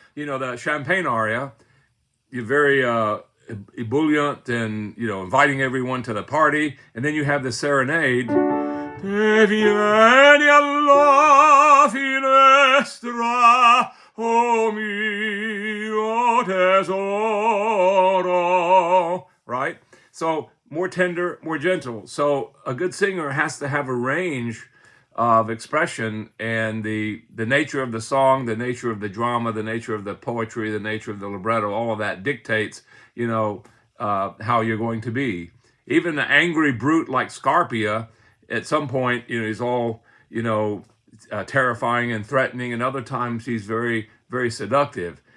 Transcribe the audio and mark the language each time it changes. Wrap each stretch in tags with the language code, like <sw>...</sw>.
<en>The champagne aria. You're very ebullient and inviting everyone to the party, and then you have the serenade.</en> <it>Te vieni alla finestra, oh mio tesoro.</it> <en>Right? So more tender, more gentle. So a good singer has to have a range of expression, and the nature of the song, the nature of the drama, the nature of the poetry, the nature of the libretto, all of that dictates, how you're going to be. Even the angry brute like Scarpia, at some point, he's all, terrifying and threatening, and other times he's very, very seductive.</en>